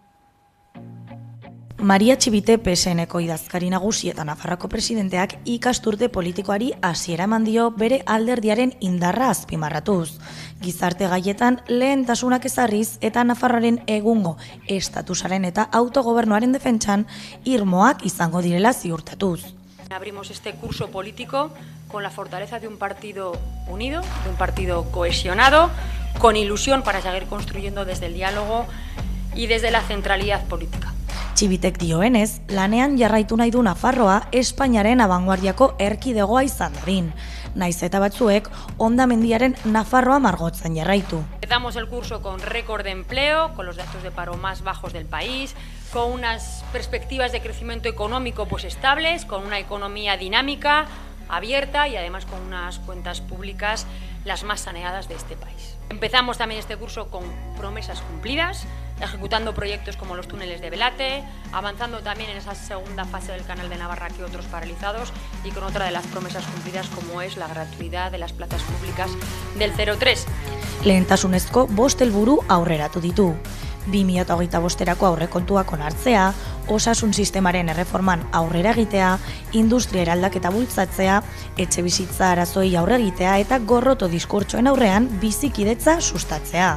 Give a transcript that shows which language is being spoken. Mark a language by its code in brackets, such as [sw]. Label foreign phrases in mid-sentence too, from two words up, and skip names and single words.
[eu] Maria Txibite PSNeko idazkari nagusi eta Nafarroko presidenteak ikasturte politikoari hasiera eman dio bere alderdiaren indarra azpimarratuz. Gizarte gaietan lehentasunak ezarriz eta Nafarroaren egungo estatusaren eta autogobernuaren defentsan irmoak izango direla ziurtatuz. [es] Abrimos este curso político con la fortaleza de un partido unido, de un partido cohesionado, con ilusión para seguir construyendo desde el diálogo y desde la centralidad política. [eu] Txibitek dioenez, lanean jarraitu nahi du Nafarroa Espainiaren abanguardiako erkidegoa izan dadin. Naiz eta batzuek hondamendiaren Nafarroa margotzen jarraitu. [es] Empezamos el curso con récord de empleo, con los datos de paro más bajos del país, con unas perspectivas de crecimiento económico estables, con una economía dinámica, abierta y además con unas cuentas públicas las más saneadas de este país. Empezamos también este curso con promesas cumplidas, ejecutando proyectos como los túneles de Belate, avanzando también en esa segunda fase del Canal de Navarra que otros paralizados y con otra de las promesas cumplidas como es la gratuidad de las plazas públicas del 03. [eu] Lehentasunezko 5 helburu aurreratu ditu. 2025erako aurrekontuak onartzea, osasun sistemaren erreforman aurrera egitea, industria eraldaketa bultzatzea, etxebizitza arazoei aurre egitea eta gorroto diskurtsoen aurrean bizikidetza sustatzea.